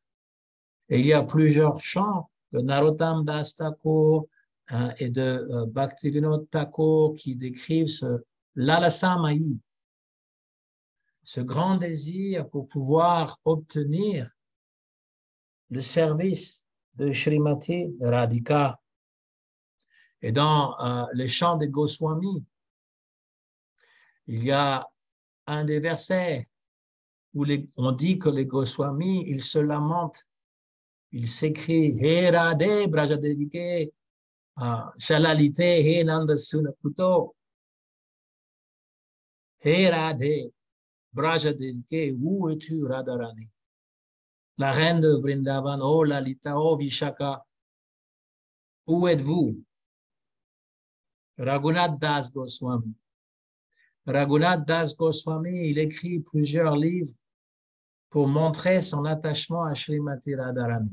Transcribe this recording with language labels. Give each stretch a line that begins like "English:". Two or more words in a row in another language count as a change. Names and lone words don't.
French: Et il y a plusieurs chants de Narottam Das Thakur et de Bhaktivinoda Thakur qui décrivent ce Lalasamayi, ce grand désir pour pouvoir obtenir le service de Srimati Radhika. Et dans les chants des Goswami, il y a un des versets où on dit que les Goswami, ils se lamentent, ils s'écrient «
Sanskrit: He Radhe Brajadevike, Shalalite He Nandasuna Puto, He Radhe Brajadevike,
French: où es-tu Radharani ?» La reine de Vrindavan, oh Lalita, oh Vishaka, où êtes-vous? Raghunath Das Goswami. Raghunath Das Goswami, il écrit plusieurs livres pour montrer son attachement à Srimati Radharani.